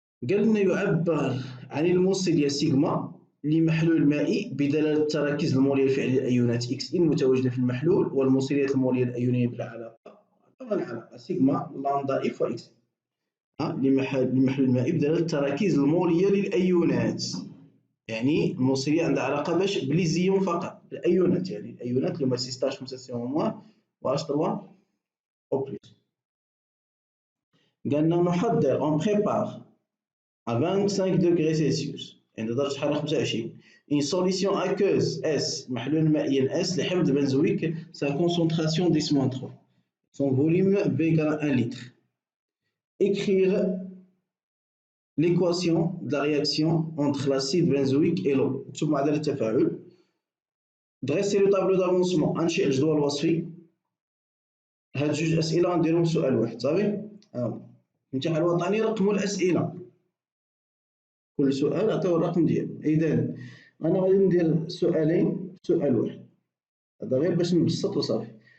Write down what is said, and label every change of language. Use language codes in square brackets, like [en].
[ar] قال لنا يعبر عن الموصلية سيغما لمحلول مائي بدلالة التراكيز المولية الفعلية للأيونات إكس إن متواجدة في المحلول، والموصليات المولية الأيونية بالعلاقة العلاقة سيغما لامدا إف وإكس لمحلول مائي بدلالة التراكيز المولية للأيونات. يعني الموصلية عندها علاقة باش بليزيون فقط الأيونات، يعني الأيونات اللي هما 6H5CO- و H3 أو بلس. قالنا نحضر اون بريبار [fr] à 25 degrés Celsius [ar] عند درجة حرارة 25 [fr] une solution aqueuse S [ar] محلول مائيا S لحمض بنزويك [fr] sa concentration 10-3 son volume V égale 1 litre. Écrire l'équation de la réaction entre l'acide benzoïque et l'eau. [ar] نكتب معادلة التفاعل. [fr] dresser le tableau d'avancement. [ar] أنشئ الجدول الوصفي. هاد جوج أسئلة غنديرهم في سؤال واحد، صافي. الامتحان الوطني رقموا الأسئلة، كل سؤال عطيوه الرقم ديالو. إذا أنا غادي ندير سؤالين في سؤال واحد، هذا غير باش نبسط وصافي.